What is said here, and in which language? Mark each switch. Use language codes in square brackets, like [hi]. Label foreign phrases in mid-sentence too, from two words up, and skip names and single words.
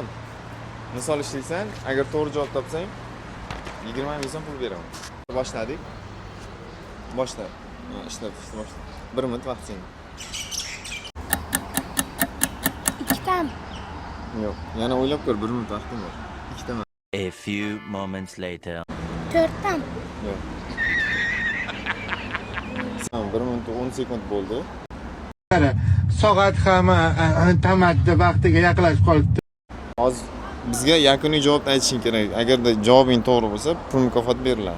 [uz] Misol ishlaysan, agar to'g'ri javob topsang, 20 ming so'm pul beraman. Boshladik. Boshla. Ishlab boshla. 1 minut vaqt sening. 2 tam. Yo'q, yana o'ylab ko'r, 1 minut vaqting bor. 2 ta. [en] A few moments later. [uz] 4 tam. Yo'q. 1 minut 10 sekund bo'ldi. Soat ham tamaddi vaqtiga yaqinlashib qolibdi. Hozir bizga yakuniy javobni aytishing kerak. Agarda javobing to'g'ri bo'lsa, pul mukofot beriladi.